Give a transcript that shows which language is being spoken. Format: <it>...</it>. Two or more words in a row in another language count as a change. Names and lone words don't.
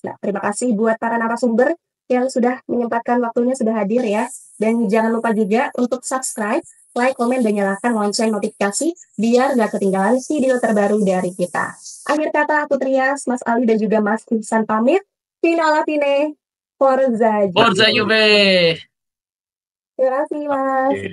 <id>Nah, terima kasih buat para narasumber yang sudah menyempatkan waktunya, sudah hadir ya. Dan jangan lupa juga untuk subscribe, like, komen, dan nyalakan lonceng notifikasi biar nggak ketinggalan video terbaru dari kita. Akhir kata aku Trias, Mas Ali dan juga Mas Ihsan pamit.</id> <it>Fino alla fine, Forza Forza Juve. Juve!</it> <id>Terima kasih Mas. Oke.</id>